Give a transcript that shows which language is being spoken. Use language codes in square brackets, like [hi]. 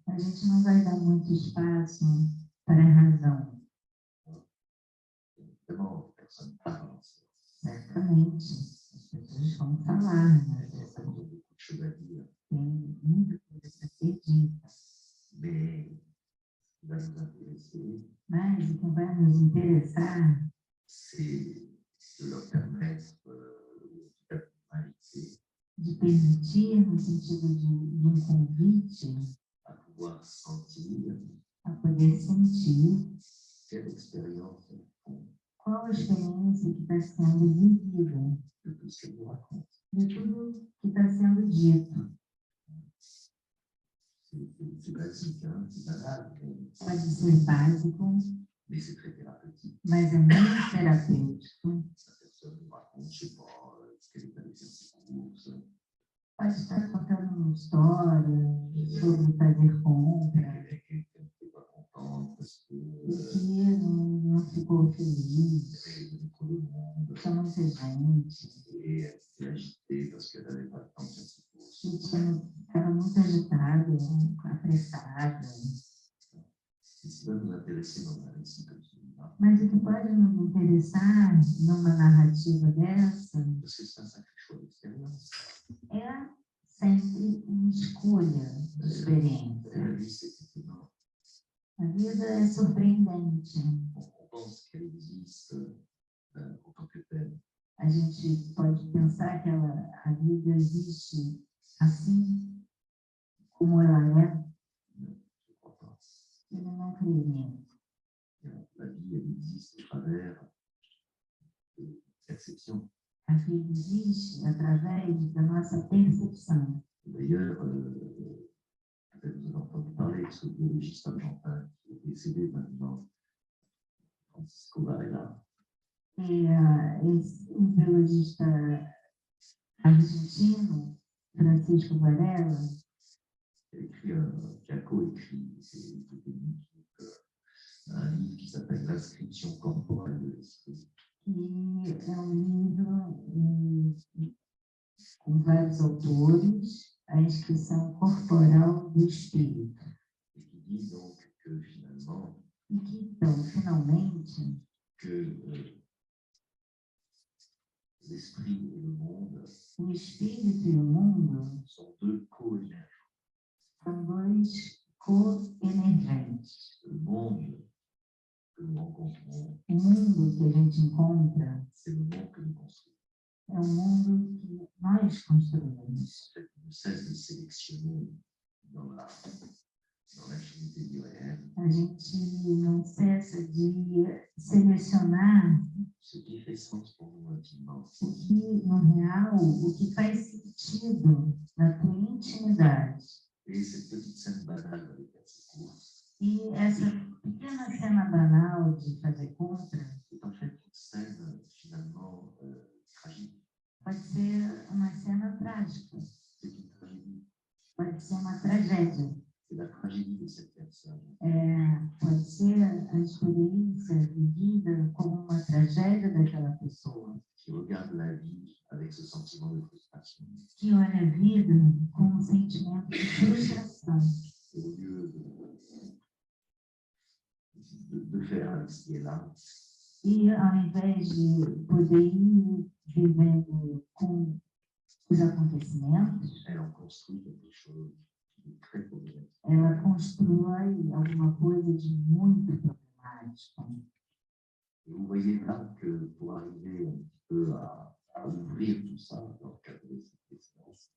[pt] a gente não vai dar muito espaço para a razão. [fr] Évidemment, personne parle. [pt] Certamente, as pessoas vão falar, né? [fr] Il y a beaucoup de choses à dire. [pt] Tem muita coisa para ser dita. [fr] Mais ce qui va nous intéresser, [pt] Mas o que vai nos interessar [fr] c'est de leur permettre d'inviter [pt] de permitir, no sentido de um convite, [fr] à pouvoir sentir [pt] a poder sentir [fr] quelle expérience elles font [pt] qual a experiência que está sendo vivida, [fr] de tout ce qu'elles nous racontent. [pt] de tudo que está sendo dito. [fr] C'est basique, hein, c'est banal, [pt] Pode ser básico, [fr] mais c'est très thérapeutique. [pt] mas é muito terapêutico. [fr] La personne nous raconte, je ne sais pas, ce qu'elle est allée faire ses courses, [pt] Pode estar contando uma história sobre fazer compra, [fr] qu'elle n'était pas contente parce que [pt] e que não ficou feliz, [fr] elle avait trop de monde [pt] tinha muita gente, [fr] et elle s'était agitée parce qu'elle n'avait pas le temps de faire ses courses. [pt] e estava muito agitada, apressada. [fr] Et ce qui va nous intéresser dans un récit comme celui-là, [pt] Mas o que pode nos interessar numa narrativa dessa [fr] parce que c'est un sacré choix d'expérience. [pt] é sempre uma escolha de [fr] La [pt] experiência. [fr] vie, c'est étonnant. [pt] A vida é surpreendente. [fr] On pense qu'elle existe en tant que telle. [pt] A gente pode pensar que a vida existe assim como ela é. [fr] Je ne crois pas. [pt] Eu não creio nisso. [fr] La vie, elle existe à travers perception. [pt] A vida existe através da nossa percepção. [fr] D'ailleurs, peut-être vous avez entendu parler de ce biologiste argentin qui est décédé maintenant, Francisco Varela. [pt] E o biologista argentino, Francisco Varela, [fr] qui a coécrit, c'est un livre qui s'appelle L'inscription corporelle de l'esprit. [pt] que é livro com vários autores, a inscrição corporal do espírito. [fr] Et qui dit donc que finalement, [pt] E que, então, finalmente, [fr] que l'esprit et le monde [pt] o espírito e o mundo [fr] sont deux co-émergents. [pt] são dois co-emergentes. [fr] Le monde que nous rencontrons, [pt] O mundo que a gente encontra [fr] c'est le monde que nous construisons. [pt] é o mundo que nós construímos. [fr] En fait, on ne cesse de sélectionner dans l'infinité du réel [pt] A gente não cessa de selecionar [fr] ce qui fait sens pour nous intimement. [pt] o que, no real, o que faz sentido na tua intimidade. [fr] Et cette petite scène banale avec ses courses, [pt] E essa pequena cena banal de fazer compra [fr] c'est en fait une scène finalement tragique. [pt] pode ser uma cena trágica, [fr] C'est une tragédie. [pt] pode ser uma tragédia, [fr] C'est la tragédie de cette personne [pt] pode ser a experiência vivida como uma tragédia daquela pessoa, [fr] qui regarde la vie avec ce sentiment de frustration. [pt] que olha a vida com um sentimento de frustração. [fr] Et au lieu de faire avec ce qui est là, [pt] E ao invés de poder ir vivendo com os acontecimentos, [fr] elle en construit quelque chose qui est très problématique. [pt] ela constrói alguma coisa de muito problemático. [fr] Et vous voyez là que pour arriver un petit peu à ouvrir tout ça dans le cadre de cette expérience,